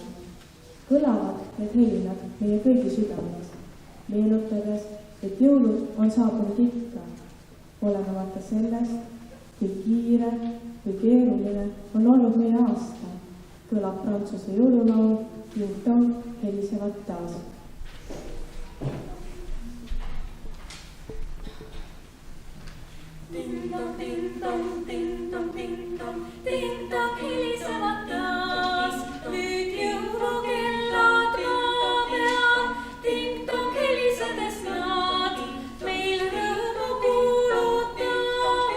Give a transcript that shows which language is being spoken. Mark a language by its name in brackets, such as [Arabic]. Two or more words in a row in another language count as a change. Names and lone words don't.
[Estonian] Kõlavad need helinad meie kõigi südames, meenutades, et jõulud on saabunud ikka, olenemata sellest, kui kiire või keeruline on olnud meie aasta, kõlab prantsuse jõululaul ning tong helisevad taas. Ding-dong, ding-dong, ding-dong, ding-dong, ding-dong helisevad taas. Nüüd jõulukellad rabevad, ding-dong helisedes nad meil rõõmu kuulutavad.